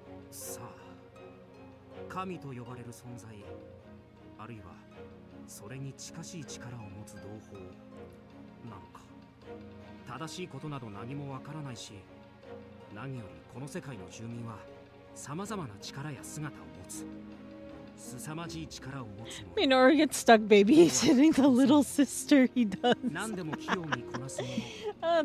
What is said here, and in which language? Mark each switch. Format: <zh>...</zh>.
<ja>さあ、神と呼ばれる存在、あるいはそれに近しい力を持つ同胞なのか。正しいことなど何もわからないし、何よりこの世界の住民は様々な力や姿を持つ。凄まじい力を持つの。</ja> <en>Minoru gets stuck babysitting the little sister he does.</en> <ja>何でも器用にこなすもの。</ja>